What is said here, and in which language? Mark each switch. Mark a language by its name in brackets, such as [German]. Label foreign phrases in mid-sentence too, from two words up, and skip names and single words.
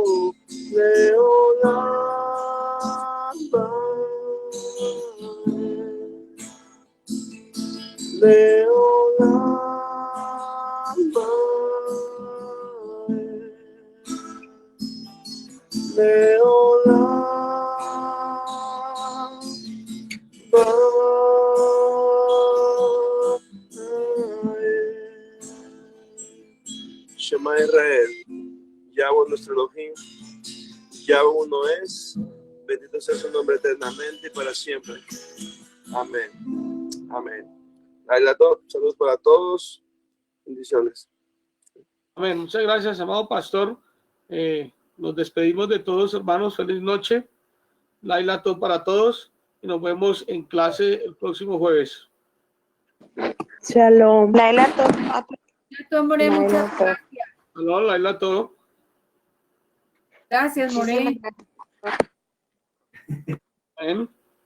[Hebrew] לעולם לעולם לעולם שמע [Spanish] Israel, Yahweh nuestro Elohim, Yahweh uno es, bendito sea su nombre eternamente y para siempre. Amén. Amén. Saludos para todos. Bendiciones. Amén. Muchas gracias, amado pastor. Nos despedimos de todos, hermanos. Feliz noche. [Hebrew] לילה טוב [Spanish] para todos. Y nos vemos en clase el próximo jueves. [Hebrew] שלום. לילה טוב. [Spanish] More, muchas gracias. [Hebrew] שלום, לילה טוב. [Spanish] Gracias, More. Amén.